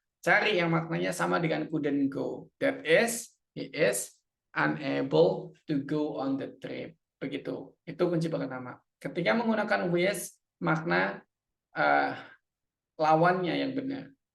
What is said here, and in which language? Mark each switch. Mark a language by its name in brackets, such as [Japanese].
[Indonesian] Cari yang maknanya sama dengan [English] couldn't go. That is, he is unable to go on the trip. [Indonesian] Begitu. Itu kunci pertama. Ketika menggunakan wish, makna lawannya yang benar.